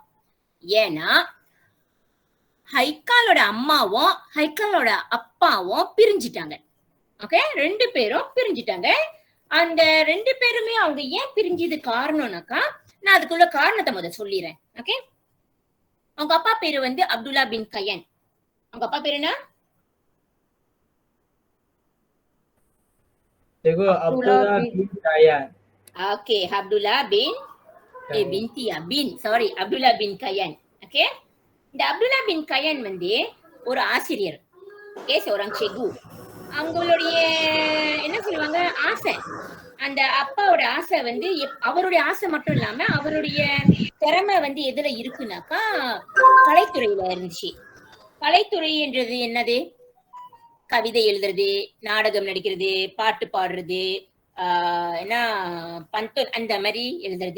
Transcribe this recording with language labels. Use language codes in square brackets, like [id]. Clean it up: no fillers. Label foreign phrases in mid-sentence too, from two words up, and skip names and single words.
[ta] ஏன்னா ஹைக்காலோட அம்மாவும் ஹைக்காலோட அப்பாவும் பிரிஞ்சிட்டாங்க. ஓகே, 2 பேரும் பிரிஞ்சிட்டாங்க. அந்த 2 பேருமே அவங்க ஏன் பிரிஞ்சது காரணம்னாக்கா, நான் அதுக்குள்ள காரணத்தை முதல்ல சொல்லிடுறேன். ஓகே, அவங்க அப்பா பேரு வந்து அப்துல்லா பின் கயன். அவங்க அப்பா பேரு என்ன? Abdullah bin Kayan. ஓகே, அப்துல்லா பின் அப்துல்லா பின் கயன். ஓகே, இந்த அப்துல்லா பின் கயன் வந்து ஒரு ஆசிரியர். ஓகே, [ms] seorang cikgu. [ta] அவங்களுடைய என்ன சொல்லுவாங்க ஆசை, அந்த அப்பாவோட ஆசை வந்து அவருடைய ஆசை மட்டும் இல்லாம அவருடைய திறமை வந்து எதுல இருக்குனாக்கா கலைத்துறையில இருந்துச்சு. கலைத்துறை என்றது என்னது? கவிதை எழுதுறது, நாடகம் நடிக்கிறது, பாட்டு பாடுறது, என்ன பந்தோன் அந்த மாதிரி எழுதுறது.